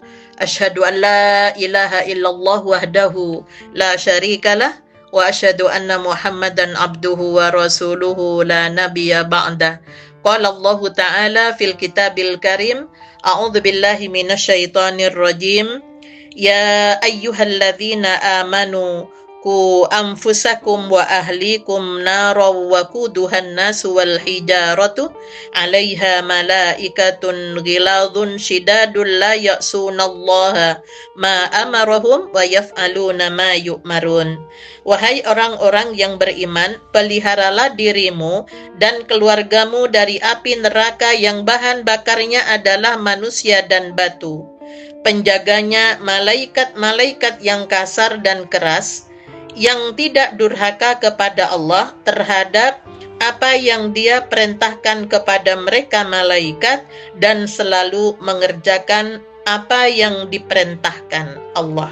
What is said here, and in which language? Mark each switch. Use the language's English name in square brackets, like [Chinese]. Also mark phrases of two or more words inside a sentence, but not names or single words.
[Arabic] أشهد أن لا إله إلا الله وحده لا شريك له وأشهد أن محمدا عبده ورسوله لا نبي بعد. قال الله تعالى في الكتاب الكريم، أعوذ بالله من الشيطان الرجيم. يا أيها الذين آمنوا قوا أنفسكم وأهليكم نارا وقودها الناس والحجارة عليها ملائكة غلاظ شداد لا يعصون الله ما أمرهم ويفعلون ما يؤمرون. [Indonesian] Wahai orang-orang yang beriman, peliharalah dirimu dan keluargamu dari api neraka yang bahan bakarnya adalah manusia dan batu. Penjaganya malaikat-malaikat yang kasar dan keras, yang tidak durhaka kepada Allah terhadap apa yang Dia perintahkan kepada mereka malaikat dan selalu mengerjakan apa yang diperintahkan Allah.